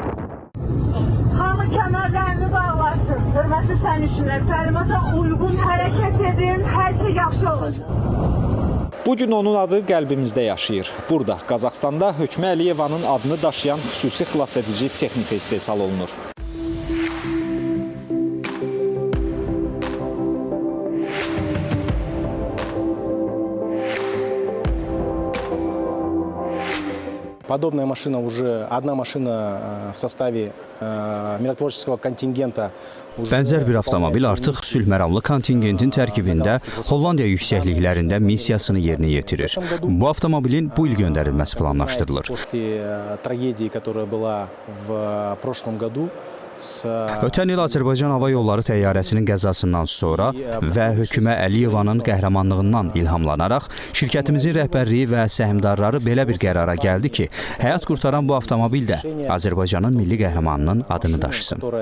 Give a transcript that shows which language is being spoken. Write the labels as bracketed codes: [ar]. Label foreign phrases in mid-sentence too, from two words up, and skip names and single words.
[az] Hamı kənarlarını bağlasın. Hörmətli sərnişinlər, təlimata uyğun hərəkət edin, hər şey yaxşı olacaq. Bugün onun adı qəlbimizdə yaşayır. Burada, Qazaxstanda Hökmə Əliyevanın adını daşıyan xüsusi xilasedici texnika istehsal olunur. [ru] Подобная машина уже, одна машина в составе миротворческого контингента. [az] Bənzər bir avtomobil artıq sülh məramlı kontingentin tərkibində Hollandiya yüksəkliklərində missiyasını yerinə yetirir. Bu avtomobilin bu il göndərilməsi planlaşdırılır. Ötən il Azərbaycan Hava Yolları təyyarəsinin qəzasından sonra və Hökmə Əliyevanın qəhrəmanlığından ilhamlanaraq şirkətimizin rəhbərliyi və səhmdarları belə bir qərara gəldi ki, həyat qurtaran bu avtomobil də Azərbaycanın milli qəhrəmanının adını daşısın.